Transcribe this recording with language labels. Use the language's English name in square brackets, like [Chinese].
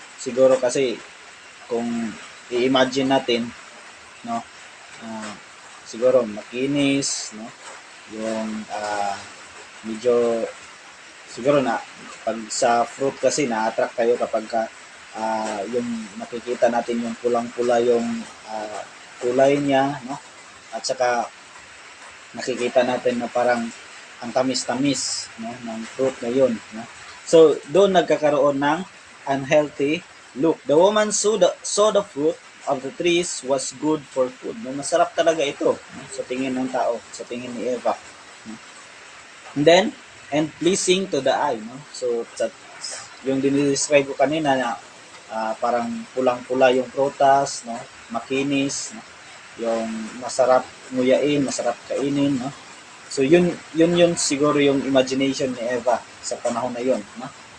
[Filipino] Siguro kasi kung i-imagine natin, no, siguro makinis, no, yung medyo siguro na pag sa fruit kasi na-attract kayo kapag yung nakikita natin yung pulang-pula yung kulay niya, no, at saka nakikita natin na parang ang tamis-tamis, no, ng fruit na yun, no? So doon nagkakaroon ng unhealthy look. [English] The woman saw the fruit of the trees was good for food. [Filipino] No, masarap talaga ito, no, sa tingin ng tao, sa tingin ni Eva, no? [English] And pleasing to the eye, no? [Filipino] So yung dinidescribe ko kanina na parang pulang-pula yung prutas, no, makinis, no, yung masarap nguyain, masarap kainin, no? So yun siguro yung imagination ni Eva sa panahon na yun, no?